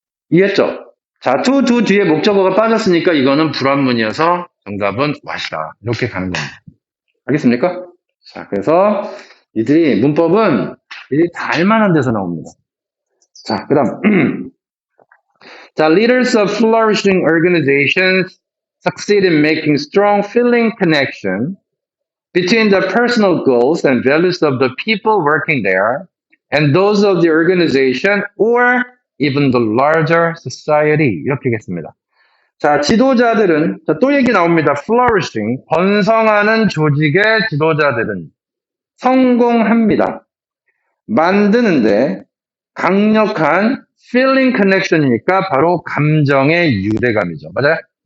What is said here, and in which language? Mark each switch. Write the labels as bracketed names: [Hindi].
[Korean] 이해했죠? 자, to do 뒤에 목적어가 빠졌으니까 이거는 불완문이어서 정답은 what이다. 이렇게 가는 겁니다. 알겠습니까? 자, 그래서 이들이 문법은 이들이 다 알만한 데서 나옵니다. [English] 자, 그 다음 자, leaders of flourishing organizations succeed in making strong feeling connection between the personal goals and values of the people working there and those of the organization or even the larger society. [Korean] 이렇게 하겠습니다. 자, 지도자들은, 자, 또 얘기 나옵니다. flourishing, 번성하는 조직의 지도자들은 성공합니다. 만드는데 강력한 [English] feeling connection [Korean] 이니까 바로 감정의 유대감이죠. 맞아요?